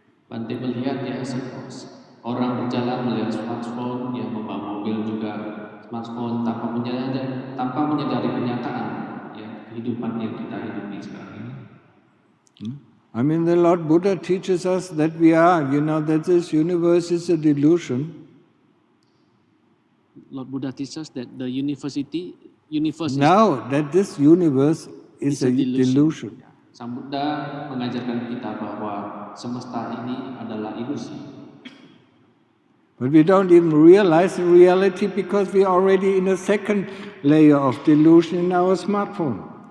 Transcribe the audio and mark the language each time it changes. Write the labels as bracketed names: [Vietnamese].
[Indonesian] Bante melihat orang berjalan melihat smartphone, dia membawa mobil juga smartphone tanpa menyadari kenyataan kehidupan yang kita hidupi sekarang ini. [English] I mean, the Lord Buddha teaches us that that this universe is a delusion. Lord Buddha teaches us that the universe now that this universe is a delusion. [Indonesian] Sang Buddha mengajarkan kita bahwa semesta ini adalah ilusi. [English] But we don't even realize the reality because we are already in a second layer of delusion in our smartphone.